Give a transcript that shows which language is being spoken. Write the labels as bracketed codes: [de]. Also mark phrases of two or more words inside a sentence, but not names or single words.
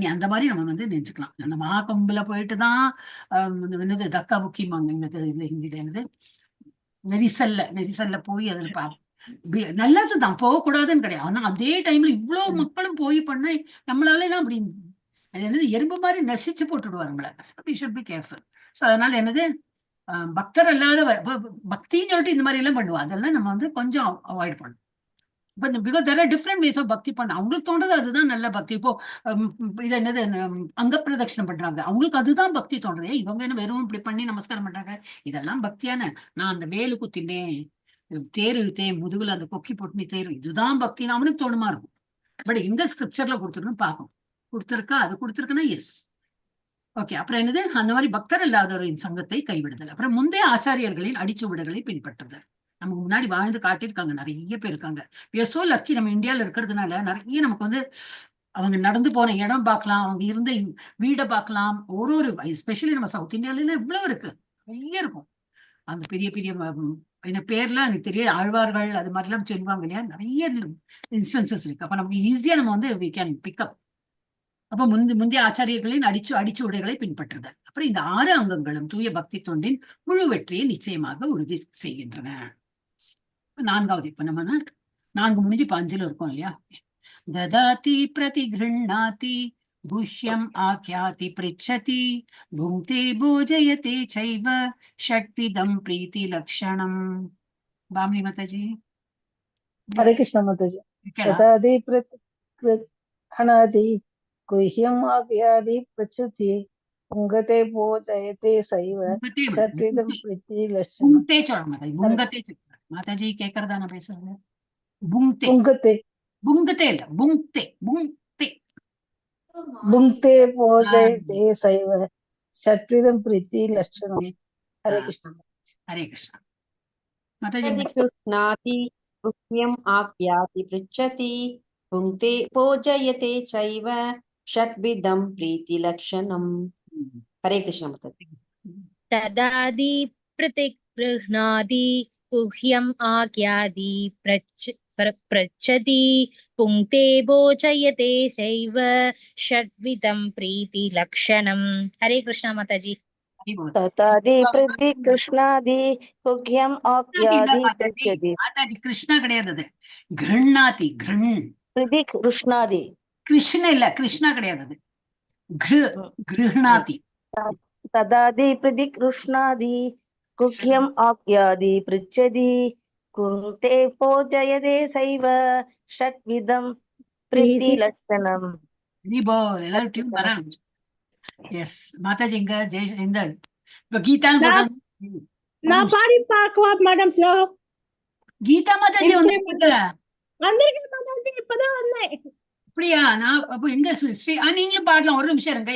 [ta] அந்த மாதிரி நம்ம வந்து நினைச்சுக்கலாம். அந்த மகாகும்பல போயிட்டு தான் என்னது தக்கா முக்கியமாங்க ஹிந்தியில என்னது நெரிசல்ல போய் அதுல நல்லதுதான், போகக்கூடாதுன்னு கிடையாது. ஆனா அதே டைம்ல இவ்வளவு மக்களும் போய் பண்ண நம்மளால எல்லாம் அப்படி என்னது எறும்பு மாதிரி நசிச்சு போட்டுடுவாரு நம்மள. [en] be careful. [ta] சோ அதனால என்னது பக்தர் அல்லாத பக்தின்னு சொல்லிட்டு இந்த மாதிரி எல்லாம் பண்ணுவா, அதெல்லாம் நம்ம வந்து கொஞ்சம் அவாய்ட் பண்ணணும். [en] because there are different ways of [ta] பக்தி பண்ண. அவங்களுக்கு தோன்றது அதுதான் நல்ல பக்தி. இப்போ இது என்னது அங்க பிரதட்சணம் பண்றாங்க, அவங்களுக்கு அதுதான் பக்தி தோன்றது. இவங்க என்ன வெறும் இப்படி பண்ணி நமஸ்காரம் பண்றாங்க, இதெல்லாம் பக்தியான. நான் அந்த வேலு குத்தினேன், தேர் இழுத்தேன், முதுகுல அந்த கொக்கி போட்டு தேர், இதுதான் பக்தின்னு அவனுக்கு தோணுமா இருக்கும். பட் எங்க ஸ்கிரிப்சர்ல கொடுத்துருக்குன்னு பார்க்கணும். கொடுத்துருக்கா, அது கொடுத்துருக்குன்னா [en] yes okay. [ta] அப்புறம் என்னது, அந்த மாதிரி பக்தர் இல்லாதவரின் சங்கத்தை கைவிடுதல். அப்புறம் முந்தைய ஆச்சாரியர்களின் அடிச்சுவடுகளை பின்பற்றுதல். நமக்கு முன்னாடி வாழ்ந்து காட்டியிருக்காங்க, நிறைய பேர் இருக்காங்க. [en] we are so lucky [ta] நம்ம இந்தியால இருக்கிறதுனால நிறைய நமக்கு வந்து அவங்க நடந்து போன இடம் பார்க்கலாம், அவங்க இருந்த வீடை பார்க்கலாம். ஒரு எஸ்பெஷலி நம்ம சவுத் இந்தியால இவ்வளவு இருக்கு, நிறைய இருக்கும். அந்த பெரிய பெரிய என்ன பேர்லாம் எனக்கு தெரிய, ஆழ்வார்கள் அது மாதிரி எல்லாம் சொல்லுவாங்க இல்லையா, நிறைய இன்ஸ்டன்சஸ் இருக்கு. அப்ப நமக்கு ஈஸியா நம்ம வந்து [en] we can pick up. [ta] அப்ப முந்தைய ஆச்சாரியர்களின் அடிச்சு உடைகளை பின்பற்றுதல். அப்புறம் இந்த 6 அங்கங்களும் தூய பக்தி தொண்டின் முழு வெற்றியை நிச்சயமாக உறுதி செய்கின்றன. 4வது, இப்ப நம்ம 4 முடிஞ்சு 5ல இருக்கோம் இல்லையா. [sa] ददाति प्रतिगृह्णाति गुह्यम् आख्याति पृच्छति भुङ्क्ते भोजयते चैव षड्विधं प्रीति लक्षणम्. [ta] பாமணி மாதாஜி. [hi] हरे कृष्ण माताजी. [sa] तदादि प्रतिगृह्णाति गुह्यम् आज्ञाति पृच्छति पुंगते भोजयते सैव षट्विधं प्रीति लक्षणम्. [ta] புங்க்தே சொல்லுங்க மாதாஜி, புங்கத்தே சொல்லுங்க மாதாஜி. கேட்கறதா நான் பேசுறது? புங்க்தே புங்கத்தே இல்ல, புங்க்தே [sa] புங்க்தே भोजयते सैव षट्विधं प्रीति लक्षणम्. [hi] हरे कृष्ण. हरे कृष्ण माताजी. [sa] प्रतिगृह्णाति गुह्यम् आख्याति पृच्छति भुङ्क्ते भोजयते चैव षट्विधं प्रीतिलक्षणम्. [hi] हरे कृष्ण माताजी. [sa] तदादि प्रतिगृह्णाति गुह्यम् आख्याति पृच्छति पुङ्क्ते भोजयते चैव षड्विधं प्रीतिलक्षणम्. [hi] हरे कृष्ण माताजी. [sa] तदादि प्रतिगृह्णाति गुह्यम् आख्याति पृच्छति. [ta] மாதாஜி கிருஷ்ணா கிடையாது, அது கிருண்ணாதி. [sa] प्रतिगृह्णाति [ta] கிருஷ்ண இல்ல, கிருஷ்ணா கிடையாது, அது கிருஹ்ணாதி. तदादि प्रतिगृह्णाति गुह्यम् आख्याति पृच्छति कुरुते भोजयते सैव षट्विधं प्रीतिलक्षणम्. எல்லாரும் டியூன் வர ஆரம்பிச்சு. எஸ் மாதாஜி. இங்க இந்த இப்ப கீதான்னு போட்டாங்க. நான் பாடி பார்க்கவா மேடம்? ஸ்லோகம் கீதா மாதாஜி வந்து வந்திருக்கேன் மாதாஜி, இப்பதான் வந்தேன். அப்படியா? நான் அப்போ எங்க ஸ்ரீ நீங்களும் பாடலாம், ஒரு நிமிஷம் இருங்க.